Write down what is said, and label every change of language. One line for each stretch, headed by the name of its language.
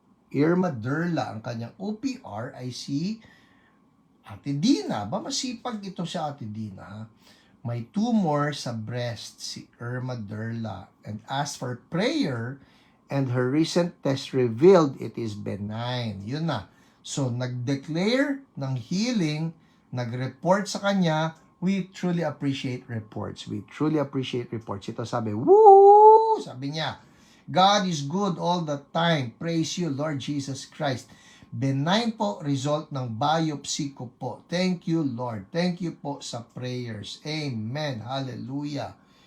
Filipino: Irma Derla, ang kanyang OPR ay si Ate Dina. Ba, masipag ito si Ate Dina, ha? May tumor sa breast si
English: Irma Derla and asked for prayer and her recent test revealed it is benign.
Filipino: Yun na. So, nag-declare ng healing, nag-report sa kanya.
English: We truly appreciate reports. We truly appreciate reports.
Filipino: Ito sabi,
English: woo!
Filipino: Sabi niya,
English: God is good all the time. Praise you, Lord Jesus Christ.
Filipino: Benign po result ng biopsy ko po.
English: Thank you, Lord. Thank you po sa prayers. Amen. Hallelujah.